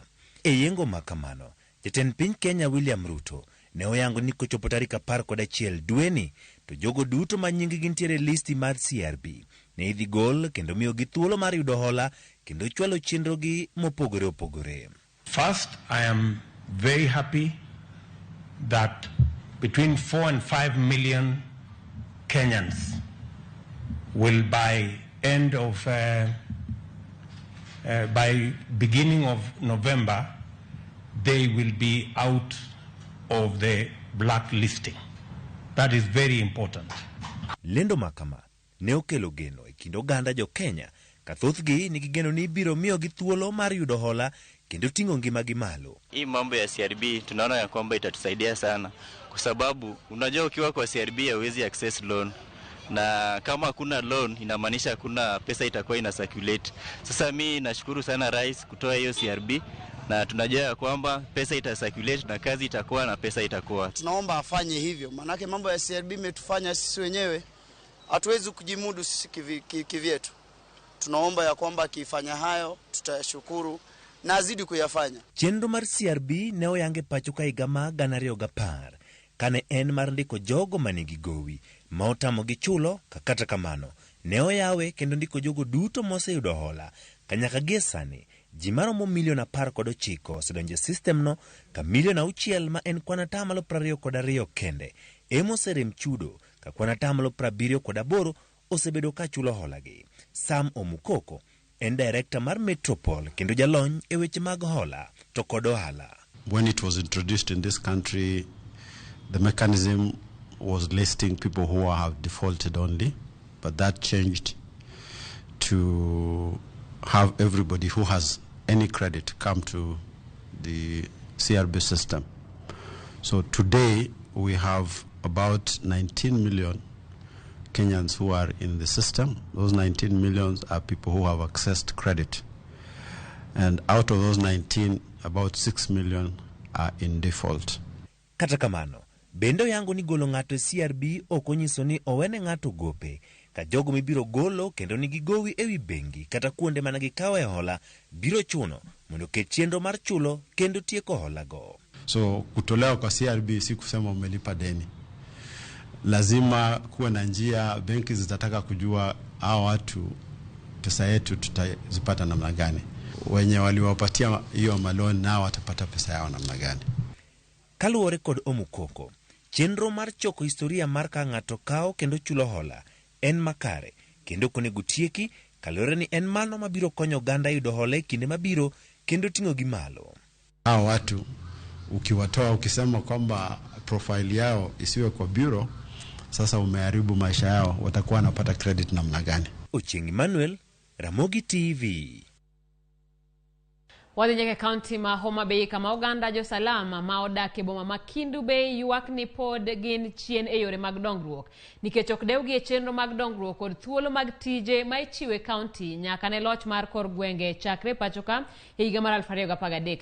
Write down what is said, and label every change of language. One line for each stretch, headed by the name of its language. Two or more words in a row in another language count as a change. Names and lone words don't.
Luo (Kenya and Tanzania): E yengo makamano, jatend piny Kenya William Ruto ne oyango ni kochopo tarik 11 dweni to jogo duto ma nyinggi nitiere e listi mar CRB ne idhi gol kendo miyogi thuolo mar yudo hola kendo chwalo chenrogi mopogore opogore.
English: First, I am very happy that between 4 and 5 million Kenyans will by beginning of November, they will be out of the blacklisting. That is very important.
Luo (Kenya and Tanzania): Lendo makama ne okelo geno e kind oganda jo Kenya ka thothgi nigi geno ni biro miyogi thuolo mar yudo hola kendo ting'o ngimagi malo.
Swahili: Hii mambo ya CRB tunaona ya kwamba itatusaidia sana kwa sababu unajua ukiwa kwa CRB hauwezi
English: access loan,
Swahili: na kama hakuna loan inamaanisha hakuna pesa itakuwa ina circulate. Sasa mimi nashukuru sana rais kutoa hiyo CRB, na tunajua ya kwamba pesa ita circulate na kazi itakuwa na pesa itakuwa. Tunaomba afanye hivyo, manake mambo ya CRB imetufanya sisi wenyewe hatuwezi kujimudu sisi kivyetu. Tunaomba ya kwamba akifanya hayo tutashukuru na azidi kuyafanya.
Luo (Kenya and Tanzania): Chenro mar CRB ne oyange pacho ka higa ma 2010 kane en mar ndiko jogo manigi gowi ma otamogi chulo, kata kamano ne oyawe kendo ndiko jogo duto moseyudo hola kanyaka gie sani. Ji maromo milion 19 osedonjo e system no, ka milion 6 ma en kwan atamalo 22 kende ema oserem chudo, ka kwan atamalo 78 osebedo ka chulo holagi. Sam Omukoko en director mar Metropol kendo jalony e weche mag hola to kod ohala.
English: When it was introduced in this country, the mechanism was listing people who have defaulted only, but that changed to have everybody who has any credit come to the CRB system. So today we have about 19 million Kenyans who are in the system. Those 19 millions are people who have accessed credit. And out of those 19, about 6 million are in default.
Luo (Kenya and Tanzania): Kata kamano, bendo yango ni golo ng'ato e CRB okonyiso ni owene ng'ato gope, ka jogo mibiro golo kendo nigi gowi ewi bengi kata kuonde managi kawe hola biro chuno mondo ket chenro mar chulo kendo tieko hola go.
Swahili: So kutolewa kwa CRB si kusema umelipa deni. Lazima kuwe na njia, benki zitataka kujua hao watu pesa yetu tutazipata namna gani. Wenye waliwapatia hiyo maloni nao watapata pesa yao namna gani.
Luo (Kenya and Tanzania): Kaluwore kod Omukoko, chenro mar choko historia mar ka ng'ato kao kendo chulo hola en makare kendo konego tieki, kaluwore ni en mano mabiro konyo oganda yudo hola e kinde mabiro kendo ting'o gi malo.
Swahili: Hao watu ukiwatoa ukisema kwamba profile yao isiwe kwa bureau, sasa umeharibu maisha yao, watakuwa wanapata credit namna gani?
Luo (Kenya and Tanzania): Ochieng' Emmanuel, Ramogi TV. Wadhi nyaka kaunti ma Homa Bay kama oganda jo salama ma odak e boma ma Kindu Bay ywak ni pod gin chien e yore mag dongruok nikech ok dewgi e chenro mag dongruok kod thuolo mag tije ma ichiwe kaunti nyaka ne loch mar kor gwenge chakre pachoka e higa mar 2013.